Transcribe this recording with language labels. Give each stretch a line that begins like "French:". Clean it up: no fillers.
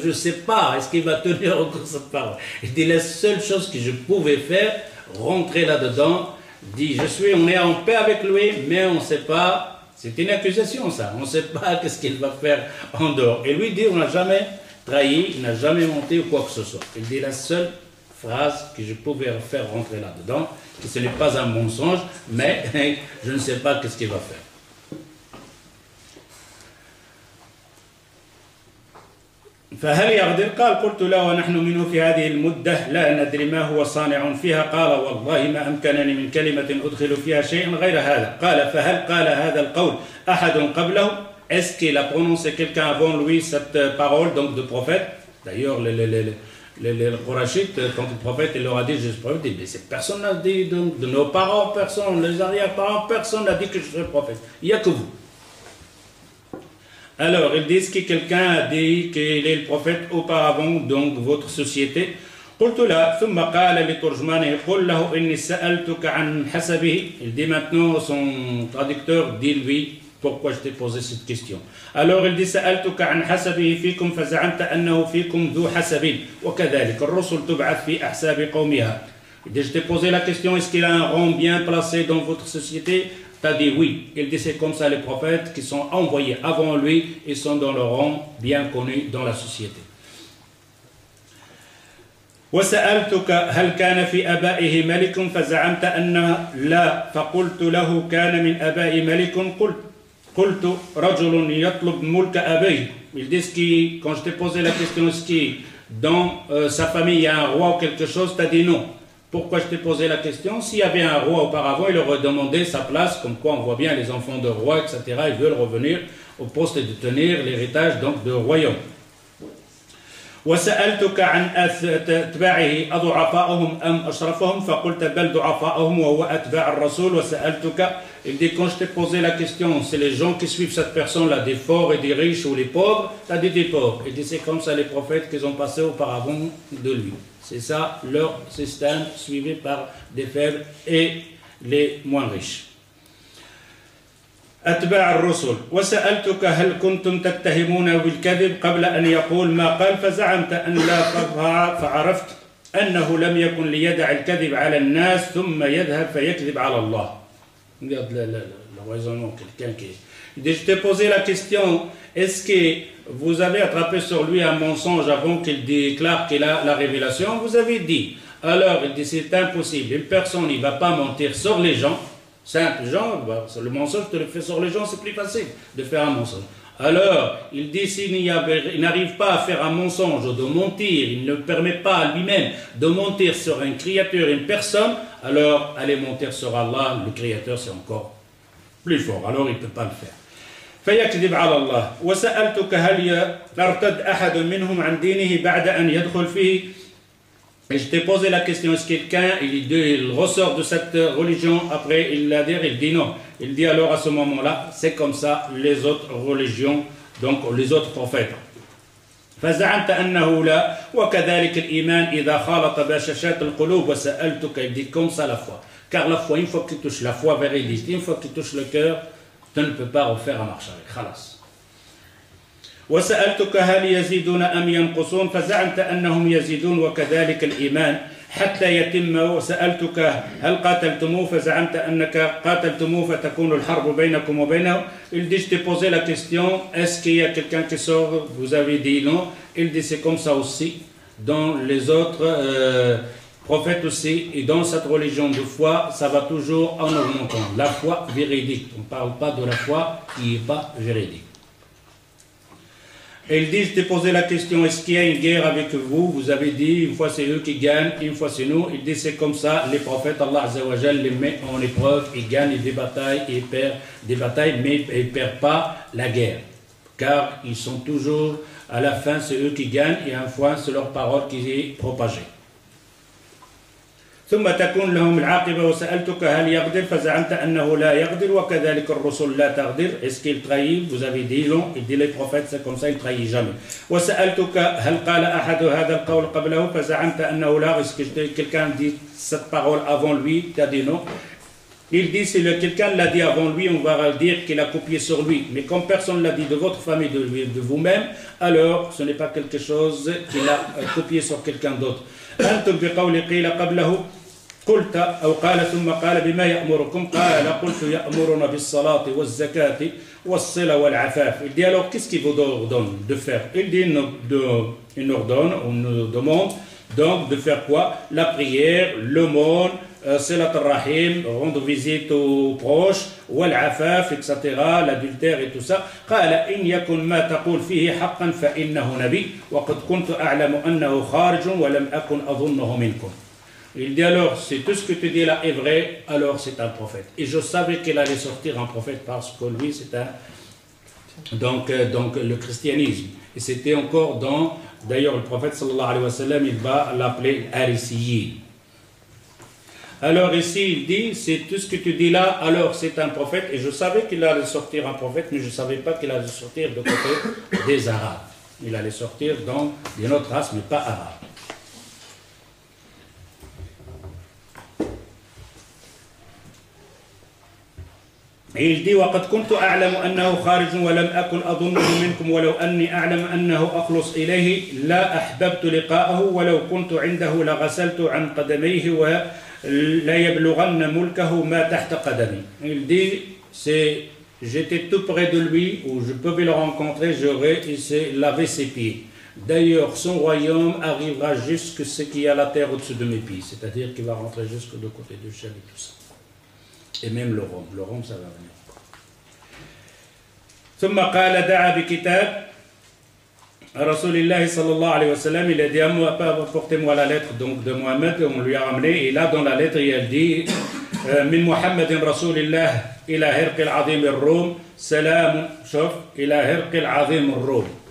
French: Je ne sais pas, est-ce qu'il va tenir encore cette parole? Il dit, la seule chose que je pouvais faire, rentrer là-dedans, dit, on est en paix avec lui, mais on ne sait pas, c'est une accusation ça, on ne sait pas qu'est-ce qu'il va faire en dehors. Et lui dit, on n'a jamais trahi, il n'a jamais menti ou quoi que ce soit. Il dit, la seule phrase que je pouvais faire rentrer là-dedans, que ce n'est pas un mensonge, mais je ne sais pas qu'est-ce qu'il va faire.
Arabic: فهل يغدر؟ قال قلت لا ونحن منه في هذه المدة لا ندري ما هو صانع فيها. قال والله ما أمكنني من كلمة أدخل فيها شيئا غير هذا. قال فهل قال هذا القول أحد قبله.
French: Est-ce qu'il a prononcé quelqu'un avant lui cette parole donc de prophète? D'ailleurs les Qurayshites, quand le prophète il leur a dit je suis prophète, il dit personne n'a dit de nos parents, personne, les arrière-parents, personne n'a dit que je serais prophète. Il n'y a que vous. Alors, ils disent que quelqu'un a dit qu'il est le prophète auparavant, donc votre société.
Arabic: قلت لا ثم قال لترجمانه قل له إني سألتك عن حسبه.
French: Il dit maintenant, son traducteur dit lui, pourquoi je t'ai posé cette question. Alors il dit
Arabic: سألتك عن حسبه فيكم فزعمت أنه فيكم ذو حسب وكذلك الرسل تبعث في أحساب قومها.
French: Il dit je t'ai posé la question, est-ce qu'il a un rang bien placé dans votre société? Tu as dit oui. Il dit c'est comme ça les prophètes qui sont envoyés avant lui, ils sont dans leur rang bien connu dans la société.
Arabic: وسألتك هل كان في آبائه ملك فزعمت أن لا فقلت له كان من آبائه ملك قلت رجل يطلب ملك أبيه.
French: Ils disent que quand je t'ai posé la question est-ce que dans sa famille il y a un roi ou quelque chose, tu as dit non. Pourquoi je t'ai posé la question? S'il y avait un roi auparavant, il aurait demandé sa place, comme quoi on voit bien les enfants de rois, etc. Ils veulent revenir au poste de tenir l'héritage donc de royaume.
Arabic: وسألتك عن أتباعه أضعفاءهم أم أشرفهم فقلت بل ضعفاءهم وهو أتباع الرسول وسألتك.
French: Il dit quand je t'ai posé la question, c'est les gens qui suivent cette personne-là, des forts et des riches ou les pauvres, tu as dit des pauvres. Il dit c'est comme ça les prophètes qu'ils ont passé auparavant de lui. C'est ça leur système suivi par des faibles et les moins riches.
Arabic: أتباع الرسل وسألتك هل كنتم تتهمون بالكذب قبل أن يقول ما قال فزعمت أن لا فعرفت أنه لم يكن ليدع الكذب على الناس ثم يذهب فيكذب على الله.
French: Regarde le raisonnement, quelqu'un qui... Je t'ai posé la question, est-ce que vous avez attrapé sur lui un mensonge avant qu'il déclare qu'il a la révélation? Vous avez dit. Alors, il dit c'est impossible, une personne ne va pas mentir sur les gens. Simple gens, le mensonge, tu le fais sur les gens, c'est plus facile de faire un mensonge. Alors, il dit s'il n'arrive pas à faire un mensonge ou de mentir, il ne permet pas à lui-même de mentir sur une créature, une personne, alors aller mentir sur Allah, le créateur, c'est encore plus fort. Alors, il ne peut pas le faire.
Arabic: فيكذب على الله وسألتك هل يرتد أحد منهم عن دينه بعد أن يدخل فيه.
French: Et je t'ai posé la question, est-ce que quelqu'un, il ressort de cette religion, après il l'adhère, il dit non. Il dit alors à ce moment-là, c'est comme ça les autres religions, donc les autres prophètes.
Arabic: فزعمت أنه لا وكذلك الإيمان إذا خالط بشاشات القلوب وسألتك.
French: Il dit comme ça la foi. Car la foi, une fois que tu touches la foi véridique, une fois que tu touches le cœur, tu ne peux pas refaire un marche avec.
Arabic: خلاص. وسألتك هل يزيدون أم ينقصون فزعمت أنهم يزيدون وكذلك الإيمان حتى يتم. وسألتك هل قاتلتموه فزعمت أنك قاتلتموه فتكون الحرب بينكم وبينه.
French: Il dit je t'ai posé la question, est-ce qu'il y a quelqu'un qui sort? Vous avez dit non. Il dit c'est comme ça aussi dans les autres prophètes aussi, et dans cette religion de foi ça va toujours en augmentant. La foi véridique, on ne parle pas de la foi qui n'est pas véridique. Et il dit, je t'ai posé la question, est-ce qu'il y a une guerre avec vous? Vous avez dit, une fois c'est eux qui gagnent, une fois c'est nous. Il dit, c'est comme ça, les prophètes,
Arabic: Allah Azza wa Jal
French: les met en épreuve, ils gagnent des batailles, ils perdent des batailles, mais ils ne perdent pas la guerre. Car ils sont toujours, à la fin, c'est eux qui gagnent, et une fois, c'est leur parole qui est propagée.
Arabic: ثم تكون لهم العاقبة وسألتك هل يقدر فزعمت أنه لا يقدر وكذلك الرسل لا تقدر.
French: Est-ce qu'il trahit? Vous avez dit non. Il dit les prophètes c'est comme ça, ils ne trahissent jamais.
Arabic: وسألتك هل قال أحد هذا القول قبله فزعمت أنه لا.
French: Est-ce que quelqu'un dit cette parole avant lui? Tu as dit non. Il dit si quelqu'un l'a dit avant lui, on va dire qu'il a copié sur lui. Mais comme personne l'a dit de votre famille, de vous-même, alors ce n'est pas quelque chose qu'il a copié sur quelqu'un d'autre.
Arabic: أنتم بقول قيل قبله قلت أو قال ثم قال بما يأمركم قال قلت يأمرنا بالصلاة والزكاة والصلة والعفاف.
French: Il dit alors qu'est-ce qu'il vous ordonne de faire? Il dit il nous ordonne, on nous demande donc de faire quoi? La prière, l'aumône, Silat al-Rahim, rendre visite aux proches, wal-afaf, etc., l'adultère et tout ça.
Arabic: قال إن يكن ما تقول فيه حقا فإنه نبي وقد كنت أعلم أنه خارج ولم أكن أظنه منكم.
French: Il dit alors, si tout ce que tu dis là est vrai, alors c'est un prophète. Et je savais qu'il allait sortir un prophète parce que lui c'est un... Donc le christianisme. Et c'était encore dans... D'ailleurs le prophète
Arabic: sallallahu alayhi wa sallam,
French: il va l'appeler Harisiyin. Alors ici, il dit, c'est tout ce que tu dis là, alors c'est un prophète. Et je savais qu'il allait sortir un prophète, mais je ne savais pas qu'il allait sortir de côté des Arabes. Il allait sortir donc d'une autre race, mais pas arabe. Et il dit
Arabic: وقد كنت أعلم أنه خارج ولم أكن أظنه منكم ولو أني أعلم أنه أخلص إليه لا أحببت لقاءه ولو كنت عنده لغسلت عن قدميه ولا يبلغن ملكه ما تحت قدمي.
French: Il dit j'étais tout près de lui où je pouvais le rencontrer, j'aurais lavé ses pieds. D'ailleurs, son royaume arrivera jusque ce qui est à la terre au-dessus de mes pieds, c'est-à-dire qu'il va rentrer jusque de côté de Cham et tout ça. Et même le Rome ça va venir.
Arabic: ثم قال دعا بكتاب رسول الله صلى الله عليه وسلم.
French: Il a dit apportez-moi la lettre donc de Mohammed, on lui a ramené, et là dans la lettre il dit
Arabic: من محمد رسول الله إلى هرقل العظيم الروم
French: سلام شوف إلى هرقل العظيم الروم.